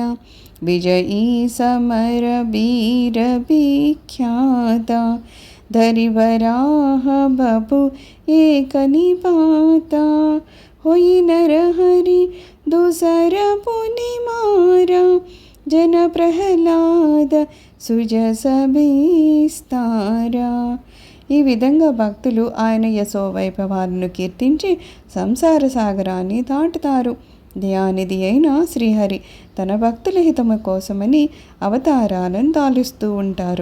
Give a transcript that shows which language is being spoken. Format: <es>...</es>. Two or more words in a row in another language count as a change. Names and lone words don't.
<awa>विजयी समर वीर विख्याता, धरि वराह बपु एक निपाता। होई नर हरि दूसर पुनि मारा, जन प्रहलाद सुजस बिस्तारा.</awa> <te>ఈ విధంగా భక్తులు ఆయన యశోవైభవాలను కీర్తించి సంసార సాగరాన్ని దాటుతారు. దయానిధి అయిన శ్రీహరి తన భక్తుల హితము కోసమని అవతారాలను దాలుస్తూ ఉంటారు.</te>